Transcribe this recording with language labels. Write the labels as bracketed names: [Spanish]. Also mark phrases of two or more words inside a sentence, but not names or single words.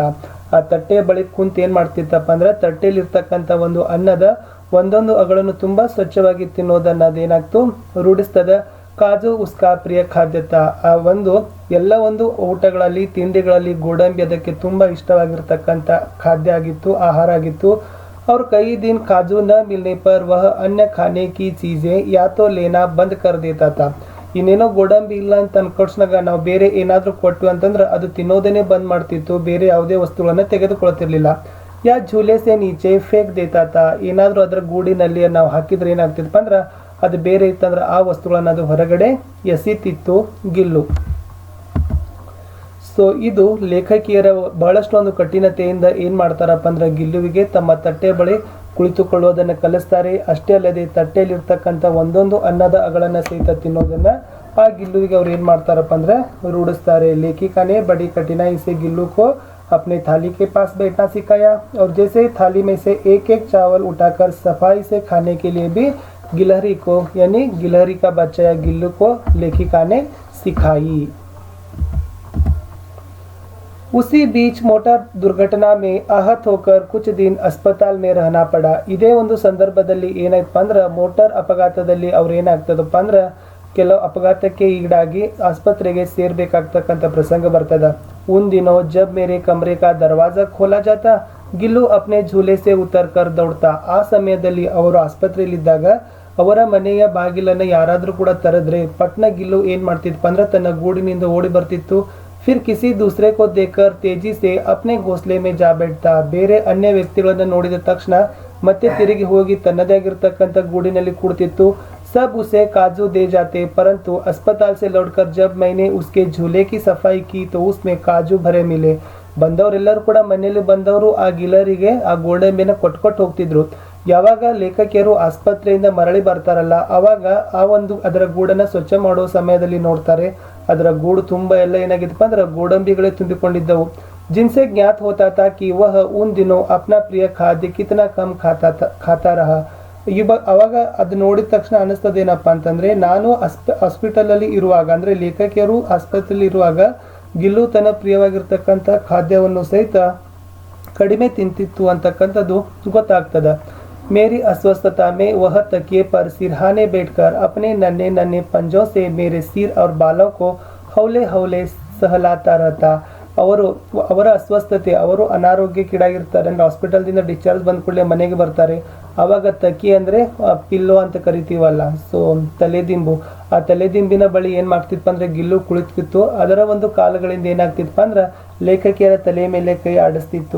[Kannada] ಆ ತಟ್ಟೆಯ ಬಳಿ ಕುಂತು ಏನು ಮಾಡ್ತಿತ್ತಪ್ಪ ಅಂದ್ರೆ ತಟ್ಟೆಯಲ್ಲಿರ್ತಕ್ಕಂಥ ಒಂದು ಅನ್ನದ ಒಂದೊಂದು ಅಗಳನ್ನು ತುಂಬ ಸ್ವಚ್ಛವಾಗಿ ತಿನ್ನೋದನ್ನು ಅದೇನಾಗ್ತು ರೂಢಿಸ್ತದ. [Hindi] काजू उसका प्रिय खाद्य था. [Kannada] ಆ ಒಂದು ಎಲ್ಲ ಒಂದು ಊಟಗಳಲ್ಲಿ ತಿಂಡಿಗಳಲ್ಲಿ ಗೋಡಂಬಿ ಅದಕ್ಕೆ ತುಂಬ ಇಷ್ಟವಾಗಿರ್ತಕ್ಕಂಥ ಖಾದ್ಯ ಆಗಿತ್ತು, ಆಹಾರ ಆಗಿತ್ತು. [Hindi] और कई दिन काजू न मिलने पर वह अन्य खाने की चीज़ें या तो लेना बंद कर देता था. [Kannada] ಇನ್ನೇನೋ ಗೋಡಂಬಿ ಇಲ್ಲ ಅಂತ ಅನ್ಕೊಡ್ಸ್ನಾಗ ನಾವು ಬೇರೆ ಏನಾದರೂ ಕೊಟ್ವಿ ಅಂತಂದ್ರೆ ಅದು ತಿನ್ನೋದೇನೆ ಬಂದ್ ಮಾಡ್ತಿತ್ತು, ಬೇರೆ ಯಾವುದೇ ವಸ್ತುಗಳನ್ನು ತೆಗೆದುಕೊಳ್ತಿರ್ಲಿಲ್ಲ. [Hindi] या झूले से नीचे फेंक देता था. [Kannada] ಏನಾದರೂ ಅದರ ಗೂಡಿನಲ್ಲಿ ನಾವು ಹಾಕಿದ್ರೆ ಏನಾಗ್ತಿತ್ತಪ್ಪ ಅಂದ್ರೆ ಅದು ಬೇರೆ ಇತ್ತಂದ್ರೆ ಆ ವಸ್ತುಗಳನ್ನು ಅದು ಹೊರಗಡೆ ಎಸಿತಿತ್ತು ಗಿಲ್ಲು. ಸೊ ಇದು ಲೇಖಕಿಯರ ಬಹಳಷ್ಟು ಒಂದು ಕಠಿಣತೆಯಿಂದ ಏನು ಮಾಡ್ತಾರಪ್ಪ ಅಂದ್ರೆ ಗಿಲ್ಲುವಿಗೆ ತಮ್ಮ ತಟ್ಟೆ ಬಳಿ ಕುಳಿತುಕೊಳ್ಳೋದನ್ನು ಕಲಿಸ್ತಾರೆ. ಅಷ್ಟೇ ಅಲ್ಲದೆ ತಟ್ಟೆಯಲ್ಲಿರ್ತಕ್ಕಂಥ ಒಂದೊಂದು ಅನ್ನದ ಅಗಳನ್ನು ಸಹಿತ ತಿನ್ನೋದನ್ನು ಆ ಗಿಲ್ಲುವಿಗೆ ಅವ್ರು ಏನು ಮಾಡ್ತಾರಪ್ಪ ಅಂದ್ರೆ ರೂಢಿಸ್ತಾರೆ. [Hindi] लेखिका ने बड़ी कठिनाई से गिल्लू को अपने थाली के पास बैठना सिखाया और जैसे थाली में से एक एक चावल उठाकर सफाई से खाने के लिए भी गिलहरी को यानी गिलहरी का बच्चा या गिल्लू को लेखिका ने सिखाई. उसी बीच मोटर दुर्घटना में आहत होकर कुछ दिन अस्पताल में रहना पड़ा. [Kannada] ಇದೇ ಒಂದು ಸಂದರ್ಭದಲ್ಲಿ ಏನಾಯ್ತಪ್ಪ ಅಂದ್ರೆ ಮೋಟಾರ್ ಅಪಘಾತದಲ್ಲಿ ಅವ್ರು ಏನಾಗ್ತದಪ್ಪ ಅಂದ್ರೆ ಕೆಲವು ಅಪಘಾತಕ್ಕೆ ಈಡಾಗಿ ಆಸ್ಪತ್ರೆಗೆ ಸೇರ್ಬೇಕಾಗ್ತಕ್ಕಂಥ ಪ್ರಸಂಗ ಬರ್ತದ. [Hindi] उन दिनों जब मेरे कमरे का दरवाजा खोला जाता गिल्लू अपने झूले से उतर कर दौड़ता. [Kannada] ಆ ಸಮಯದಲ್ಲಿ ಅವರು ಆಸ್ಪತ್ರೆಯಲ್ಲಿದ್ದಾಗ ಅವರ ಮನೆಯ ಬಾಗಿಲನ್ನು ಯಾರಾದರೂ ಕೂಡ ತೆರೆದ್ರೆ ಪಟ್ನ ಗಿಲ್ಲು ಏನು ಮಾಡ್ತಿತ್ತಪ್ಪ ಅಂದ್ರೆ ತನ್ನ ಗೂಡಿನಿಂದ ಓಡಿ ಬರ್ತಿತ್ತು. [Hindi] फिर किसी दूसरे को देखकर तेजी से अपने घोंसले में जा बैठता. [Kannada] ಬೇರೆ ಅನ್ಯ ವ್ಯಕ್ತಿಗಳನ್ನು ನೋಡಿದ ತಕ್ಷಣ ಮತ್ತೆ ತಿರುಗಿ ಹೋಗಿ ತನ್ನದೇ ಆಗಿರ್ತಕ್ಕಂಥ ಗೂಡಿನಲ್ಲಿ ಕೂಡ್ತಿತ್ತು. [Hindi] सब उसे काजू दे जाते परंतु अस्पताल से लौटकर जब मैंने उसके झूले की सफाई की तो उसमें काजू भरे मिले. [Kannada] ಬಂದವರೆಲ್ಲರೂ ಕೂಡ ಮನೆಯಲ್ಲಿ ಬಂದವರು ಆ ಗಿಲರಿಗೆ ಆ ಗೋಡಂಬಿನ ಕೊಟ್ಕೊಟ್ಟು ಹೋಗ್ತಿದ್ರು. ಯಾವಾಗ ಲೇಖಕಿಯರು ಆಸ್ಪತ್ರೆಯಿಂದ ಮರಳಿ ಬರ್ತಾರಲ್ಲ ಆವಾಗ ಆ ಒಂದು ಅದರ ಗೂಡನ್ನು ಸ್ವಚ್ಛ ಮಾಡೋ ಸಮಯದಲ್ಲಿ ನೋಡ್ತಾರೆ ಅದರ ಗೂಡು ತುಂಬ ಎಲ್ಲ ಏನಾಗಿತ್ತಪ್ಪ ಅಂದ್ರೆ ಗೋಡಂಬಿಗಳೇ ತುಂಬಿಕೊಂಡಿದ್ದವು. [Hindi] जिनसे ज्ञात होता था कि वह उन दिनों अपना प्रिय खाद्य कितना कम खाता रहा. [Kannada] ಅವಾಗ ಅದು ನೋಡಿದ ತಕ್ಷಣ ಅನಿಸ್ತದೇನಪ್ಪ ಅಂತಂದ್ರೆ ನಾನು ಹಾಸ್ಪಿಟಲಲ್ಲಿ ಇರುವಾಗ ಅಂದ್ರೆ ಲೇಖಕಿಯರು ಆಸ್ಪತ್ರೆಯಲ್ಲಿ ಇರುವಾಗ ಗಿಲ್ಲು ತನ್ನ ಪ್ರಿಯವಾಗಿರ್ತಕ್ಕಂಥ ಖಾದ್ಯವನ್ನು ಸಹಿತ ಕಡಿಮೆ ತಿಂತಿತ್ತು ಅಂತಕ್ಕಂಥದ್ದು ಗೊತ್ತಾಗ್ತದ. [Hindi] मेरी अस्वस्थता में वह तकिए पर सिरहाने बैठकर अपने नन्हे नन्हे पंजों से मेरे सिर और बालों को हौले हौले सहलाता रहता. [Kannada] ಅವರ ಅಸ್ವಸ್ಥತೆ ಅವರು ಅನಾರೋಗ್ಯಕ್ಕೀಡಾಗಿರ್ತಾರೆ ಅಂದರೆ ಹಾಸ್ಪಿಟಲ್ದಿಂದ ಡಿಸ್ಚಾರ್ಜ್ ಬಂದ ಕೂಡಲೇ ಮನೆಗೆ ಬರ್ತಾರೆ. ಆವಾಗ ತಕಿ ಅಂದರೆ ಪಿಲ್ಲೋ ಅಂತ ಕರಿತೀವಲ್ಲ, ಸೊ ತಲೆದಿಂಬು, ಆ ತಲೆದಿಂಬಿನ ಬಳಿ ಏನು ಮಾಡ್ತಿತ್ತು ಅಂದರೆ ಗಿಲ್ಲು ಕುಳಿತಿತ್ತು. ಅದರ ಒಂದು ಕಾಲುಗಳಿಂದ ಏನಾಗ್ತಿತ್ತು ಅಂದ್ರೆ ಲೇಖಕಿಯರ ತಲೆ ಮೇಲೆ ಕೈ ಆಡಿಸ್ತಿತ್ತು.